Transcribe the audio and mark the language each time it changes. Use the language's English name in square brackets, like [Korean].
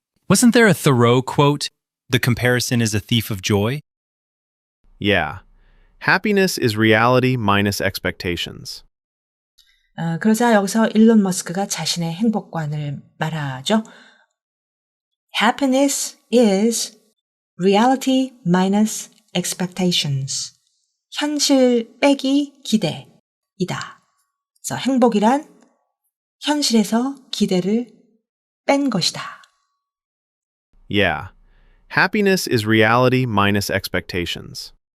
[English] Wasn't there a Thoreau quote, "The comparison is a thief of joy"? Yeah. Happiness is reality minus expectations. [Korean] 그러자 여기서 일론 머스크가 자신의 행복관을 말하죠. [English] Happiness is reality minus expectations. [Korean] 현실 빼기 기대이다. 그래서 행복이란 현실에서 기대를 뺀 것이다. [English] Yeah. Happiness is reality minus expectations.